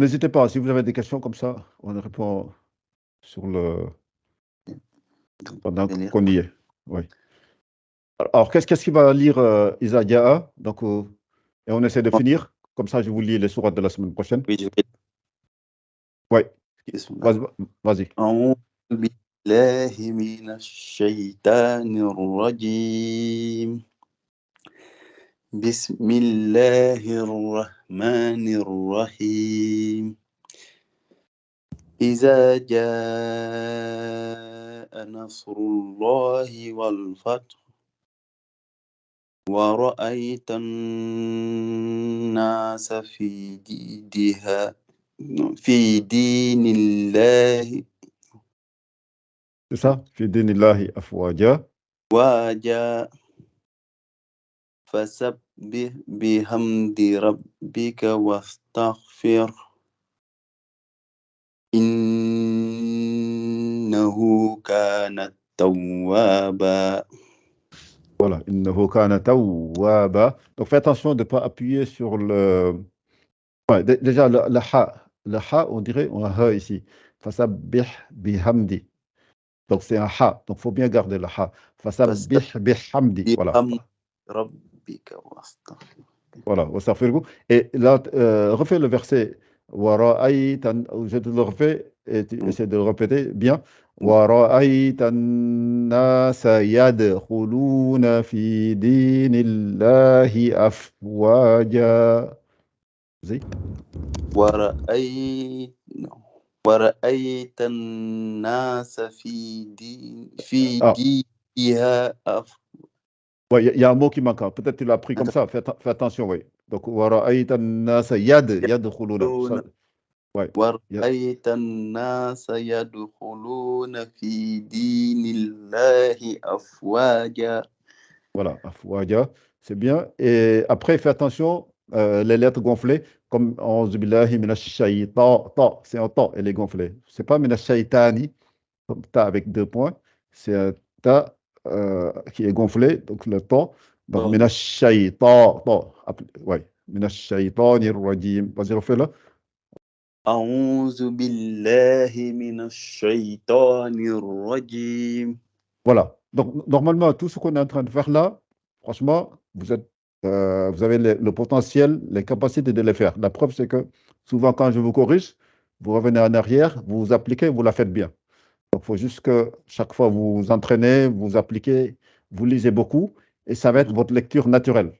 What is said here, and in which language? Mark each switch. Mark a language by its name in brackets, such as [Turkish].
[French] N'hésitez pas, si vous avez des questions comme ça, on répond sur pendant qu'on y est. Oui. Alors, qu'est-ce qu'il va lire Isa Diaa? Donc, et on essaie de finir. Comme ça, je vous lis les sourates de la semaine prochaine. Oui, je vais. Oui. Bismillah. Vas-y. [Arabic] أعوذ بالله من الشيطان الرجيم بسم الله الرحمن الرحيم إذا جاء نصر الله والفتح ورأيت الناس في دين الله [French] C'est ça? [Arabic] Fi dinillahi afwaja. واجا فسبح بحمد ربك واستغفر إنه كان توابا. [French] Voilà. [Arabic] Innahu kana tawwaba. [French] Donc, fais attention de ne pas appuyer sur le. Ouais, déjà, le ha. Le ha, on dirait, on a un ha ici. [Arabic] Fasabbih bihamdi. [French] Donc, c'est un ha. Donc, il faut bien garder le ha. [Arabic] Fasabbih bihamdi. [French] Voilà. [Arabic] بحمد ربك واستغفر. [French] Voilà. Wastaghfirhu. Et là, refais le verset. Wara'aytan. Je te le refais et tu essaies de le répéter bien. [Arabic] ورأيت الناس يدخلون في دين الله أفواجا. زي ورأيت الناس في دينها [French] Ouais, il y a un mot qui manque. Peut-être tu l'as pris comme ça. Fais attention, oui. [Arabic] Donc, ورأيت الناس يدخلون. [French] Ouais. [Arabic] ورأيت الناس يدخلون في دين الله أفواجا. [French] Voilà, afwaja, c'est bien. Et après, fais attention, les lettres gonflées, comme [Arabic] A'udhu billahi minash shaytan, [French] ta, c'est un ta, elle est gonflée. C'est pas minash shaytani, comme ta avec deux points, c'est un ta qui est gonflé, donc le ta. Donc, minash shaytan, ta, ouais, [Arabic] minash shaytanir rajim. [French] Vas-y, refais-le. [Arabic] أعوذ بالله من الشيطان الرجيم. [French] Voilà. Donc, normalement, tout ce qu'on est en train de faire là, franchement, vous avez le potentiel, les capacités de le faire. La preuve, c'est que souvent, quand je vous corrige, vous revenez en arrière, vous vous appliquez, vous la faites bien. Donc, il faut juste que chaque fois, vous vous entraînez, vous appliquez, vous lisez beaucoup, et ça va être votre lecture naturelle.